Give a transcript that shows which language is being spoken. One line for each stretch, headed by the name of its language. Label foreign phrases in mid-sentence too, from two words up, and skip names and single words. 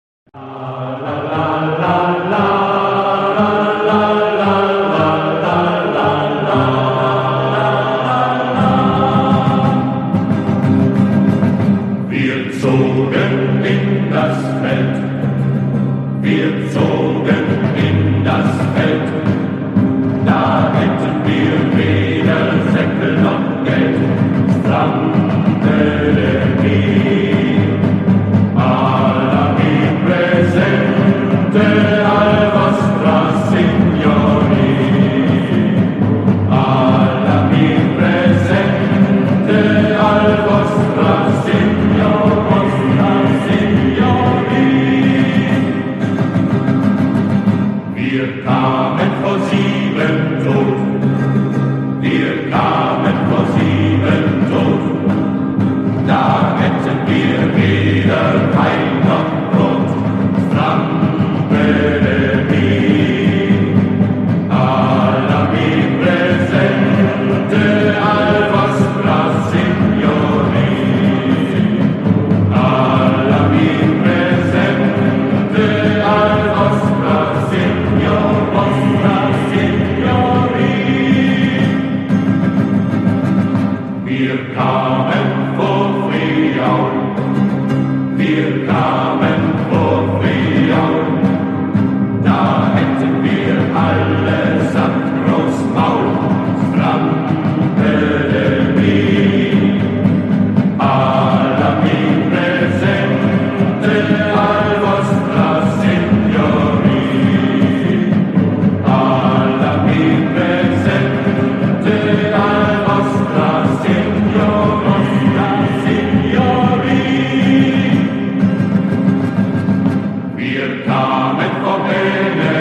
German: Wir zogen in das Feld, wir zogen in das Feld, da hätten wir weder Säckel noch Geld, strandete nie.
Italian: Alla mi presente al vostra signori, alla mi presente al vostra signori.
German: Wir kamen vor 7 tot, wir kamen vor 7 tot, da hätten wir weder Wein noch Brot,
Italian: strambele mi, alla mi presente al vostra signori, alla mi presente al vostra signori.
German: Wir kamen vor Friaul, wir kamen vor Friaul, da hätten wir allesamt Großmaul,
Italian: strambele mi, alla mi presente al vostra signori, alla mi presente al vostra signori.
German: Wir kamen vorbei.